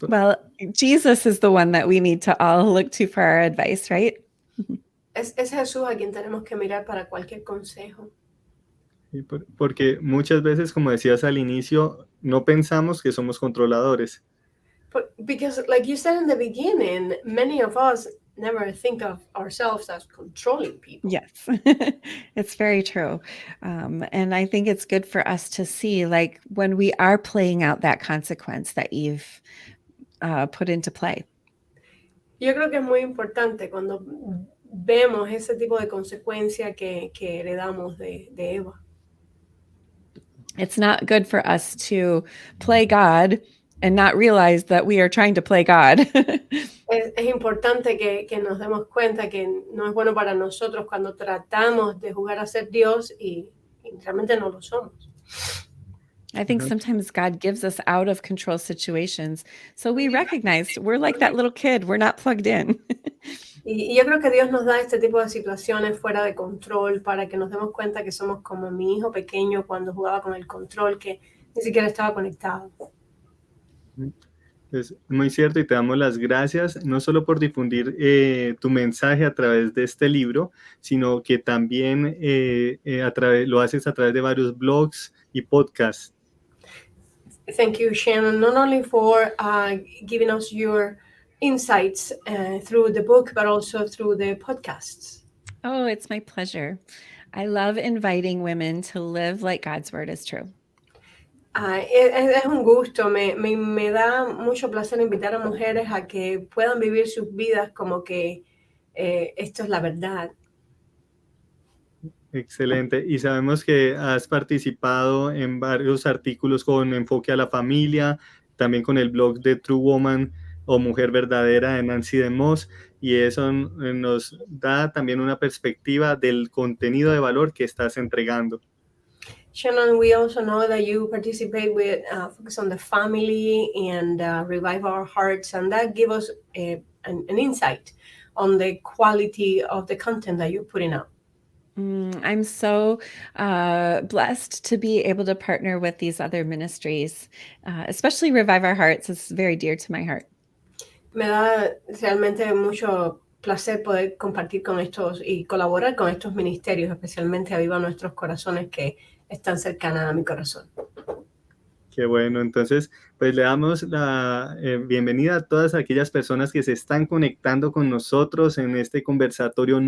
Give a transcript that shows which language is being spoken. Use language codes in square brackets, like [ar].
[en] Well, Jesus is the one that we need to all look to for our advice, right? [es] Es Jesús a quien tenemos que mirar para cualquier consejo. sí, porque muchas veces, como decías al inicio, no pensamos que somos controladores. [en] Because like you said in the beginning, many of us never think of ourselves as controlling people. Yes, it's very true. And I think it's good for us to see, like, when we are playing out that consequence that Eve put into play. [es] Yo creo que es muy importante cuando vemos ese tipo de consecuencia que heredamos de Eva. [en] It's not good for us to play God and not realize that we are trying to play God. [es] Es importante que nos demos cuenta que no es bueno para nosotros cuando tratamos de jugar a ser Dios y realmente no lo somos. [en] I think sometimes God gives us out of control situations. So we recognize we're like that little kid. We're not plugged in. [es] Y yo creo que Dios nos da este tipo de situaciones fuera de control para que nos demos cuenta que somos como mi hijo pequeño cuando jugaba con el control, que ni siquiera estaba conectado. Es muy cierto y te damos las gracias, no solo por difundir tu mensaje a través de este libro, sino que también lo haces a través de varios blogs y podcasts. [en] Thank you, Shannon, not only for giving us your insights through the book, but also through the podcasts. Oh, it's my pleasure. I love inviting women to live like God's word is true. [es] Es un gusto, me da mucho placer invitar a mujeres a que puedan vivir sus vidas como que esto es la verdad. Excelente. Y sabemos que has participado en varios artículos con enfoque a la familia, también con el blog de True Woman o Mujer Verdadera de Nancy DeMoss, y eso nos da también una perspectiva del contenido de valor que estás entregando. [en] Shannon, we also know that you participate with Focus on the Family and Revive Our Hearts, and that gives us an insight on the quality of the content that you're putting out. I'm so blessed to be able to partner with these other ministries, especially Revive Our Hearts. It's very dear to my heart. [es] Me da realmente mucho placer poder compartir con estos y colaborar con estos ministerios, especialmente Aviva Nuestros Corazones, que están cercanas a mi corazón. Qué bueno, entonces pues le damos la bienvenida a todas aquellas personas que se están conectando con nosotros en este conversatorio.